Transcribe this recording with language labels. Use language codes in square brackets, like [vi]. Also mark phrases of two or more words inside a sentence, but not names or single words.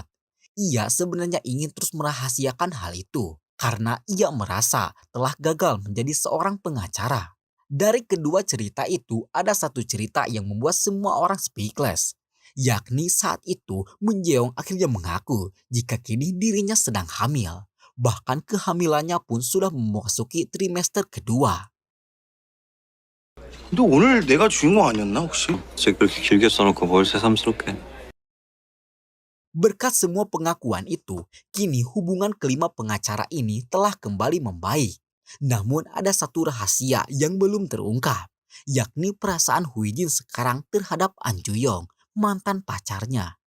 [id] Ia sebenarnya ingin terus merahasiakan hal itu karena ia merasa telah gagal menjadi seorang pengacara. Dari kedua cerita itu ada satu cerita yang membuat semua orang speechless. Yakni saat itu Moon Jae-yong akhirnya mengaku jika kini dirinya sedang hamil. Bahkan kehamilannya pun sudah memasuki trimester kedua. [ko] 너 오늘 내가 주인공 아니었나 혹시? 갑자기 그렇게 길게 써놓고 뭘 새삼스럽게. [id] Berkat semua pengakuan itu, kini hubungan kelima pengacara ini telah kembali membaik. Namun ada satu rahasia yang belum terungkap, yakni perasaan Hui Jin sekarang terhadap An Ju Yong, mantan pacarnya.